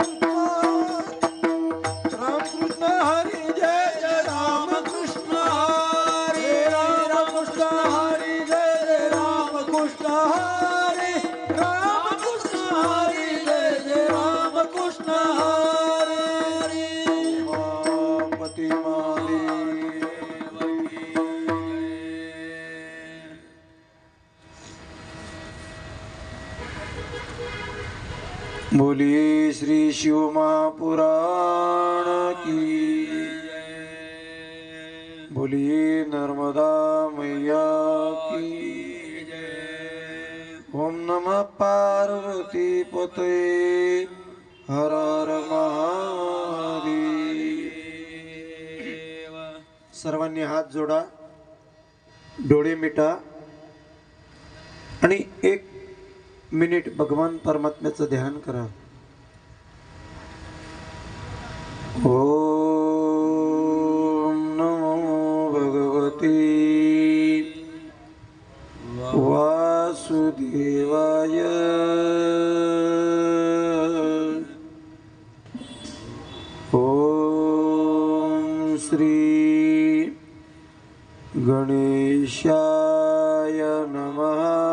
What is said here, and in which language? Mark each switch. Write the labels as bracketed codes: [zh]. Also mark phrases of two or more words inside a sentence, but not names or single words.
[mr] कृष्ण हरी जय जय राम कृष्ण हरी राम कृष्ण हरी जय जय राम कृष्ण हरी राम कृष्ण हरी जय जय राम कृष्ण हरी पति [hi] बोलिए श्री शिव महापुराण की बोलिए नर्मदा मैया की [sa] ओम नमः पार्वती पतये [hi] हर हर महादेव। [mr] सर्वांनी हात जोडा, डोळे मिटा आणि 1 मिनिट भगवान परमात्म्याचं ध्यान करा। [sa] ओम नमो भगवते वासुदेवाय ओम श्री गणेशाय नमः